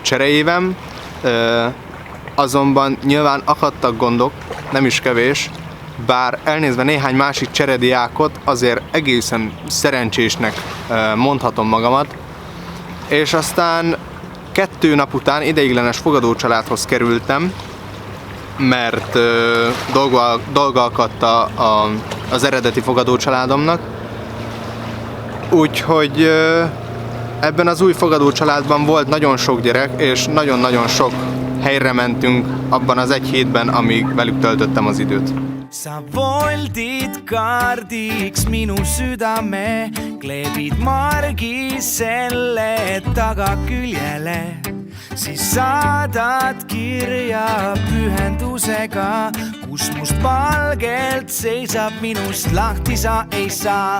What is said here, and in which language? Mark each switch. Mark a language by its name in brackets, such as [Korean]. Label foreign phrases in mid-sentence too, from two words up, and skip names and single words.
[Hungarian] cseréjévem, azonban nyilván akadtak gondok, nem is kevés, bár elnézve néhány másik cserediákot, azért egészen szerencsésnek mondhatom magamat, és aztán 2 nap után ideiglenes fogadócsaládhoz kerültem, mert dolga akadt az eredeti fogadócsaládomnak, úgyhogy ebben az új fogadócsaládban volt nagyon sok gyerek, és nagyon-nagyon sok helyre mentünk abban az 1 hétben, amíg velük töltöttem az időt. [Estonian] Sa voldid kaardiks minu südame, kleebid margi selle tagaküljele. Siis saadad kirja pühendusega, kus mustvalgelt seisab minust lahti sa ei saa.